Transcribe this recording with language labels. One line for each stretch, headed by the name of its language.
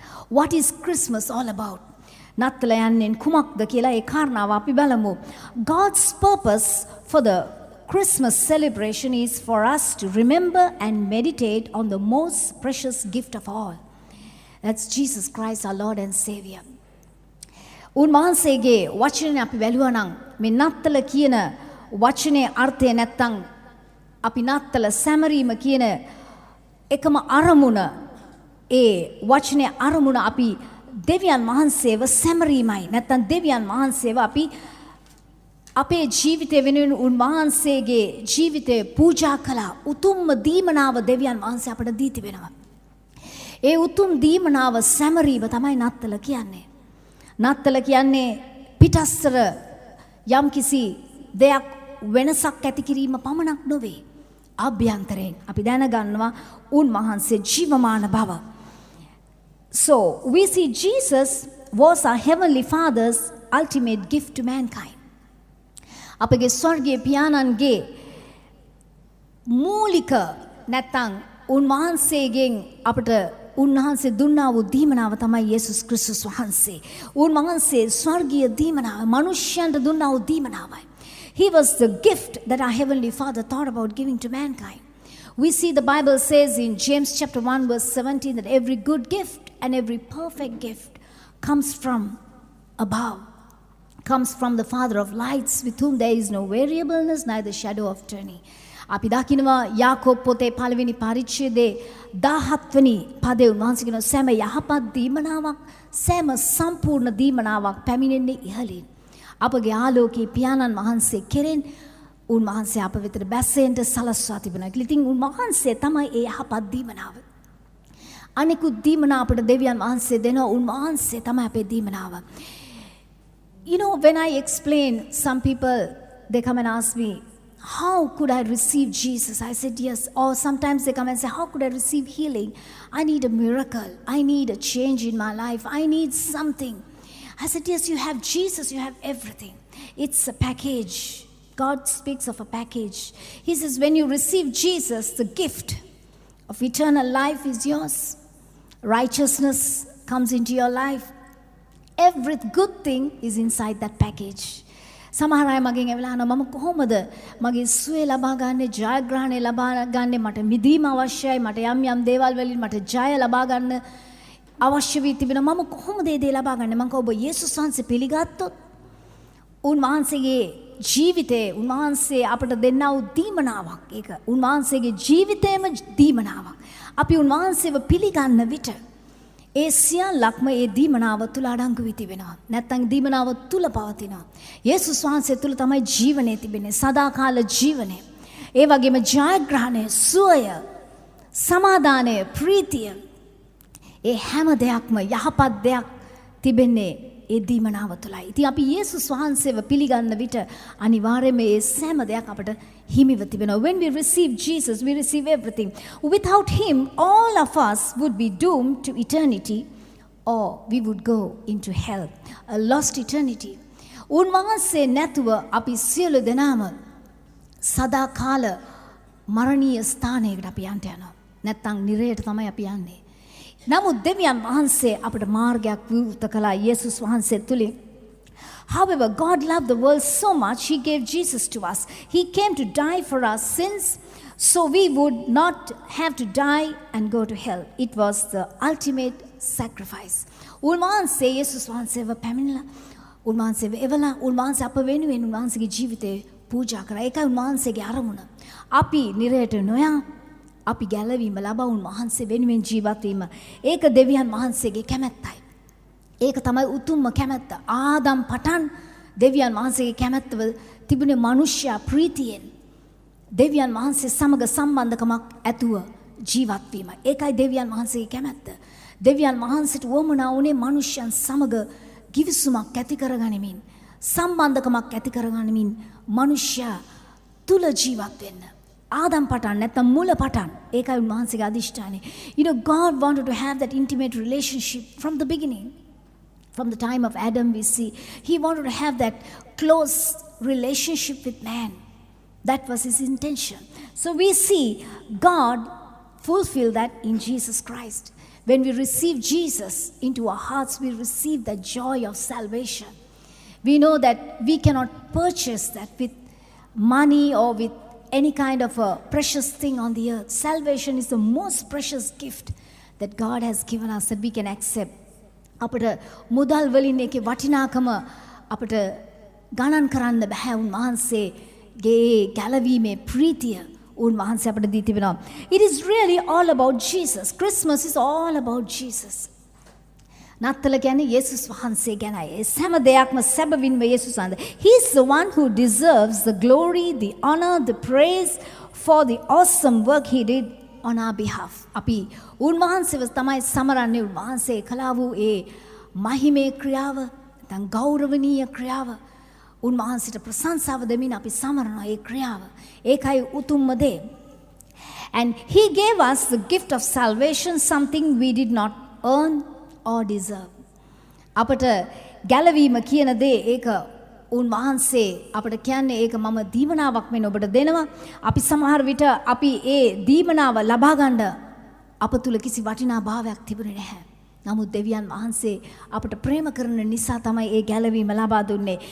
English: What is Christmas all about?
Sinhala: නත්තල යන්නේ කුමක්ද කියලා ඒ කාරණාව අපි බලමු.
English: God's purpose for the Christmas celebration is for us to remember and meditate on the most precious gift of all. That's Jesus Christ, our Lord and Savior.
Sinhala: උන්වහන්සේගේ වචනේ අපි බැලුවා නම් මේ නත්තල කියන වචනේ අර්ථය නැත්තම් අපි නත්තල සැමරීම කියන එකම අරමුණ, ඒ වචනේ අරමුණ අපි දෙවියන් වහන්සේව සැමරීමයි. නැත්තම් දෙවියන් වහන්සේව අපි අපේ ජීවිතය වෙනුවෙන් උන්වහන්සේගේ ජීවිතය පූජා කළා. උතුම්ම දීමනාව දෙවියන් වහන්සේ අපට දී තිබෙනවා. ඒ උතුම් දීමනාව සැමරීම තමයි නත්තල කියන්නේ. නත්තල කියන්නේ පිටස්තර යම්කිසි දෙයක් වෙනසක් ඇති කිරීම පමණක් නොවේ. අභ්‍යන්තරයෙන් අපි දැනගන්නවා උන්වහන්සේ ජීවමාන බව.
English: So we see Jesus was our heavenly Father's ultimate gift to mankind.
Sinhala: අපගේ ස්වර්ගීය පියාණන්ගේ මූලික නැත්නම් උන්වහන්සේගෙන් අපට උන්වහන්සේ දුන්නා වූ දීමනාව තමයි යේසුස් ක්‍රිස්තුස් වහන්සේ. උන්වහන්සේ ස්වර්ගීය දීමනාව, මනුෂ්‍යයන්ට දුන්නා වූ දීමනාවයි.
English: He was the gift that our heavenly Father thought about giving to mankind. We see the Bible says in James chapter 1 verse 17 that every good gift and every perfect gift comes from above, comes from the Father of lights, with whom there is no variableness, neither shadow of turning.
Sinhala: අපි දකිනවා යාකෝබ් පොතේ පළවෙනි පරිච්ඡේදයේ 17 වෙනි පදේ උන්වහන්සේ කියන සෑම යහපත් දීමනාවක්, සෑම සම්පූර්ණ දීමනාවක් පැමිණෙන්නේ ඉහළින්. අපගේ ආලෝකී පියාණන් වහන්සේ කෙරෙන් උන්වහන්සේ අප වෙතට බැසෙන්න සලස්වා තිබෙනවා. ඉතින් උන්වහන්සේ තමයි ඒ යහපත් දීමනාව. අනිකුත් දීමනා අපට දෙවියන් වහන්සේ දෙනවා. උන්වහන්සේ තමයි අපේ දීමනාව.
English: You know, when I explain, some people, they come and ask me, how could I receive Jesus? I said yes. Or sometimes they come and say, how could I receive healing? I need a miracle. I need a change in my life. I need something. I said, yes, you have Jesus. You have everything. It's a package. God speaks of a package. He says, when you receive Jesus, the gift of eternal life is yours. Righteousness comes into your life. Every good thing is inside that package.
Sinhala: සමහර අය මගෙන් ඇවිල්ලා අහනවා මම කොහොමද මගේ සුවය ලබා ගන්නේ, ජයග්‍රහණය ලබා ගන්නේ, මට මිදීම අවශ්‍යයි, මට යම් යම් දේවල් වලින් මට ජය ලබා ගන්න අවශ්‍ය වී තිබෙනවා, මම කොහොමද ඒ දේ ලබා ගන්නේ? මම ඔබ යේසුස් වහන්සේ පිළිගත්තොත් උන්වහන්සේගේ ජීවිතේ උන්වහන්සේ අපට දෙන්නා වූ දීමනාවක්, ඒක උන්වහන්සේගේ ජීවිතේම දීමනාවක්. අපි උන්වහන්සේව පිළිගන්න විට ඒ සියල්ලක්ම ඒ දීමනාව තුල අඩංගු වී තිබෙනවා. නැත්නම් දීමනාව තුල පවතිනවා. යේසුස් වහන්සේ තුල තමයි ජීවනය තිබෙන්නේ, සදාකාල ජීවනය. ඒ වගේම ජයග්‍රහණය, සුවය, සමාදානය, ප්‍රීතිය, ඒ හැම දෙයක්ම යහපත් දෙයක් තිබෙන්නේ ඒ දීමනාව තුළයි. ඉතින් අපි යේසුස් වහන්සේව පිළිගන්න විට අනිවාර්යයෙන්ම ඒ සෑම දෙයක් අපට හිමිව තිබෙනවා.
English: When we receive Jesus, we receive everything. Without him, all of us would be doomed to eternity or we would go into hell, a lost eternity.
Sinhala: උන්වහන්සේ නැතුව අපි සියලු දෙනාම සදාකාල මරණීය ස්ථානයකට අපි යන්න යනවා. නැත්තම් නිරයට තමයි අපි යන්නේ. නමුත් දෙවියන් වහන්සේ අපට මාර්ගයක් විවෘත කළා යේසුස් වහන්සේ තුලින්.
English: However, God loved the world so much, he gave Jesus to us. He came to die for our sins so we would not have to die and go to hell. It was the ultimate sacrifice.
Sinhala: උන්වහන්සේ යේසුස් වහන්සේව පැමිණලා උන්වහන්සේව එවලා උන්වහන්සේ අප වෙනුවෙන් උන්වහන්සේගේ ජීවිතේ පූජා කරා. ඒකයි උන්වහන්සේගේ අරමුණ. අපි නිරයට නොයා අපි ගැලවීම ලබා උන්වහන්සේ වෙනුවෙන් ජීවත් වීම. ඒක දෙවියන් වහන්සේගේ කැමැත්තයි. ඒක තමයි උතුම්ම කැමැත්ත. ආදම් පටන් දෙවියන් වහන්සේගේ කැමැත්තව තිබුණේ මනුෂ්‍යයා ප්‍රීතියෙන් දෙවියන් වහන්සේ සමග සම්බන්ධකමක් ඇතුව ජීවත් වීම. ඒකයි දෙවියන් වහන්සේගේ කැමැත්ත. දෙවියන් වහන්සේට වමනා වුණේ මනුෂ්‍යයන් සමග කිවිසුමක් ඇති කරගනිමින් සම්බන්ධකමක් ඇති කරගනිමින් මනුෂ්‍යයා තුල ජීවත් වෙන්න. ආදම් පටන් නැත්නම් මුල පටන් ඒකයි උන්වහන්සේගේ අදිෂ්ඨානය.
English: You know, God wanted to have that intimate relationship from the beginning. From the time of Adam we see he wanted to have that close relationship with man. That was his intention. So we see God fulfill that in Jesus Christ. When we receive Jesus into our hearts, we receive the joy of salvation. We know that we cannot purchase that with money or with any kind of a precious thing on the earth. Salvation is the most precious gift that God has given us that we can accept.
Sinhala: අපට මුදල් වලින් ඒකේ වටිනාකම අපට ගණන් කරන්න බෑ. උන්වහන්සේගේ ගැලවීමේ ප්‍රීතිය උන්වහන්සේ අපට දී තිබෙනවා.
English: It is really all about Jesus. Christmas is all about Jesus.
Sinhala: නත්තල කියන්නේ යේසුස් වහන්සේ ගැනයි. ඒ හැම දෙයක්ම සැබවින්ම යේසුස් වහන්සේ.
English: He is the one who deserves the glory, the honor, the praise for the awesome work he did on our behalf.
Sinhala: අපි උන්වහන්සේව තමයි සමරන්නේ. උන්වහන්සේ කළා වූ ඒ මහිමේ ක්‍රියාව, නැත්නම් ගෞරවනීය ක්‍රියාව උන්වහන්සේට ප්‍රශංසාව දෙමින් අපි සමරනවා ඒ ක්‍රියාව. ඒකයි උතුම්ම දේ.
English: And he gave us the gift of salvation, something we did not earn or deserve.
Sinhala: අපට ගැලවීම කියන දේ ඒක උන්වහන්සේ අපට කියන්නේ ඒක මම දීමනාවක් වෙන ඔබට දෙනවා. අපි සමහර විට අපි ඒ දීමනාව ලබා ගන්න අප තුල කිසි වටිනා භාවයක් තිබුණේ නැහැ. නමුත් දෙවියන් වහන්සේ අපට ප්‍රේම කරන නිසා තමයි ඒ ගැලවීම ලබා දුන්නේ.